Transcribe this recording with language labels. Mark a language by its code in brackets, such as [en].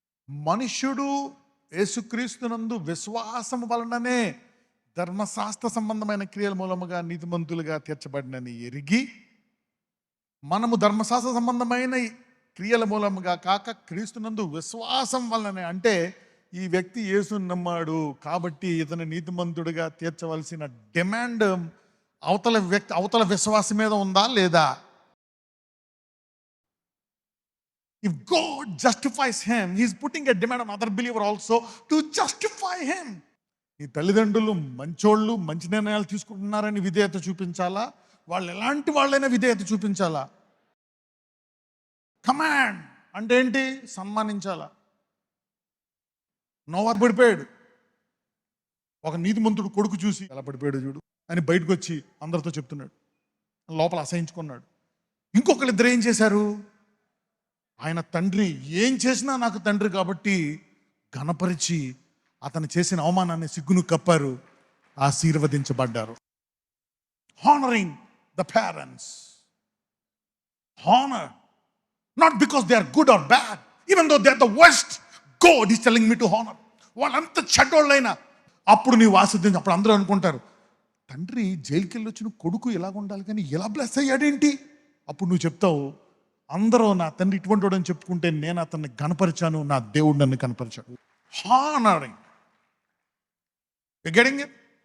[te] మనుష్యుడు యేసుక్రీస్తునందు విశ్వాసము వలననే ధర్మశాస్త్ర సంబంధమైన క్రియల మూలముగా నీతిమంతులుగా తీర్చబడినని ఎరిగి, మనము ధర్మశాస్త్ర సంబంధమైన క్రియల మూలముగా కాక క్రీస్తునందు విశ్వాసం వలననే. అంటే ఈ వ్యక్తి యేసుని నమ్మాడు కాబట్టి ఇతను నీతిమంతుడిగా తీర్చవలసిన డిమాండ్ అవతల విశ్వాసం మీద ఉందా లేదా? [en] If God justifies him, he is putting a demand on other believer also to justify him. [te] ఈ తల్లిదండ్రులు మంచోళ్ళు, మంచి నిర్ణయాలు తీసుకుంటున్నారని విధేయత చూపించాలా? వాళ్ళు ఎలాంటి వాళ్ళైనా విధేయత చూపించాలా? కమాండ్ అంటే ఏంటి? సన్మానించాలా? నోవా పడిపోయాడు. ఒక నీతిమంతుడు కొడుకు చూసి ఎలా పడిపోయాడు చూడు అని బయటకు వచ్చి అందరితో చెప్తున్నాడు. లోపల అసహించుకున్నాడు. ఇంకొకరిద్దరు ఏం చేశారు? ఆయన తండ్రి ఏం చేసినా నాకు తండ్రి కాబట్టి ఘనపరిచి అతను చేసిన అవమానాన్ని, సిగ్గును కప్పారు, ఆశీర్వదించబడ్డారు. [en] Honoring the parents. Honor. Not because they are good or bad. Even though they are the worst, God is telling me to honor. [te] వాళ్ళంత చెడ్డోళ్ళైనా అప్పుడు నీవు ఆశిద్ధించి అప్పుడు అందరూ అనుకుంటారు, తండ్రి జైలుకి వెళ్ళి వచ్చిన కొడుకు ఎలాగ ఉండాలి కానీ ఎలా బ్లెస్ అయ్యాడేంటి? అప్పుడు నువ్వు చెప్తావు, అందరూ నా తండ్రి ఇటువంటి వాడు అని చెప్పుకుంటే నేను అతన్ని కనపరిచాను, నా దేవుడు నన్ను కనపరిచాడు. [en] Honouring. Getting it?